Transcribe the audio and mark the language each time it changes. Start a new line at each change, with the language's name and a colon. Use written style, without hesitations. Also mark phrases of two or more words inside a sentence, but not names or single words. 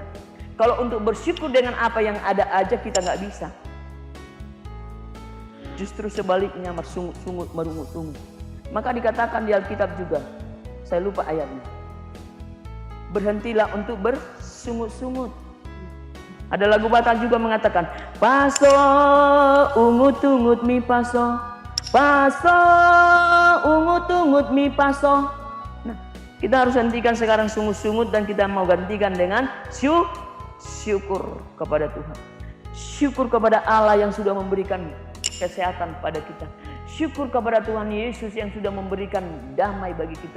Indonesian: Kalau untuk bersyukur dengan apa yang ada aja kita nggak bisa. Justru sebaliknya bersungut-sungut, merungut-rungut. Maka dikatakan di Alkitab juga, saya lupa ayatnya. Berhentilah untuk bersungut-sungut. Ada lagu Batak juga mengatakan,
Batak Toba: paso ungut-ungut mi paso, paso ungut-ungut mi paso.
Indonesian: Nah, kita harus hentikan sekarang sungut-sungut dan kita mau gantikan dengan syukur kepada Tuhan. Syukur kepada Allah yang sudah memberikan kesehatan pada kita. Syukur kepada Tuhan Yesus yang sudah memberikan damai bagi kita.